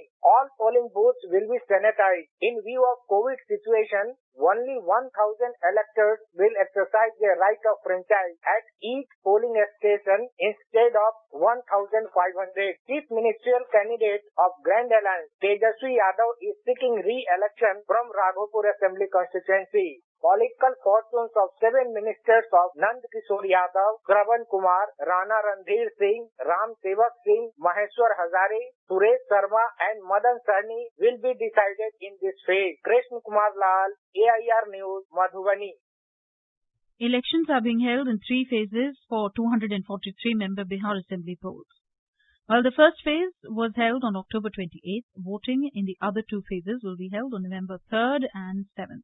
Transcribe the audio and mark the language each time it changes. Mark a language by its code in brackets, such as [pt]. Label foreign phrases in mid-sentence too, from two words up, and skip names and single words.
[en] All polling booths will be sanitized. In view of COVID situation, only 1,000 electors will exercise their right of franchise at each polling station instead of 1,500. Chief Ministerial candidate of Grand Alliance, Tejasvi Yadav, is seeking re-election from Raghopur Assembly constituency. political fortunes of 7 ministers of Nand Kishore Yadav, Shravan Kumar, Rana Randhir Singh, Ram Sevak Singh, Maheshwar Hazare, Suresh Sharma and Madan Sahni will be decided in this phase. Krishna Kumar Lal, AIR News, Madhubani. Elections are being held in 3 phases for 243-member Bihar Assembly polls. While the first phase was held on October 28th, voting in the other 2 phases will be held on November 3rd and 7th.